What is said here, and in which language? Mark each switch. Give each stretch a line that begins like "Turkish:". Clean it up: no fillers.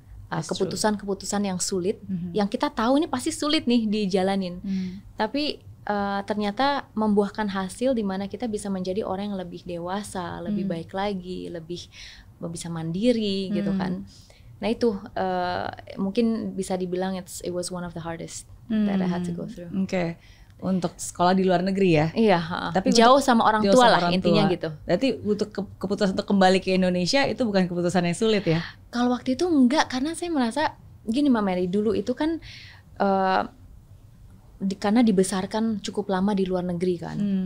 Indonesian: Keputusan-keputusan yang sulit, yang kita tahu ini pasti sulit nih dijalanin, tapi ternyata membuahkan hasil di mana kita bisa menjadi orang yang lebih dewasa, lebih baik lagi, lebih bisa mandiri gitu kan. Nah itu mungkin bisa dibilang
English: it was one of the hardest that I had to go through.
Indonesian: Oke. Untuk sekolah di luar negeri ya. Iya. Tapi jauh sama orang tua lah intinya gitu. Berarti untuk keputusan untuk kembali ke Indonesia itu bukan keputusan yang sulit ya? Kalau waktu itu enggak, karena saya merasa gini Mbak Mary, dulu itu kan karena dibesarkan cukup lama di luar negeri kan.